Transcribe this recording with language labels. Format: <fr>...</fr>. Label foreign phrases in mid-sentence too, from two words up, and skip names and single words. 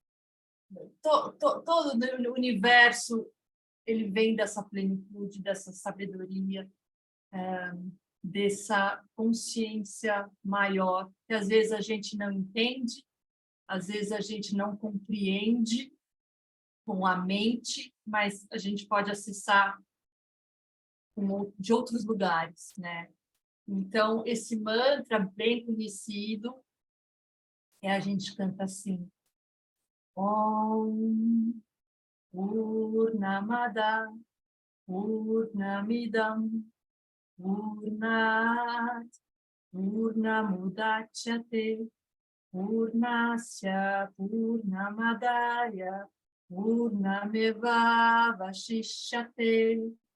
<pt>Todo o universo, ele vem dessa plenitude, dessa sabedoria, dessa consciência maior, que às vezes a gente não entende, às vezes a gente não compreende com a mente, mas a gente pode acessar de outros lugares, né? Então, esse mantra bem conhecido, a gente canta assim:</pt> <sa>Om Purnamada Purnamidam Purnat Purnamudachyate Purnasya Purnamadaya Purnameva Vashishyate.</sa>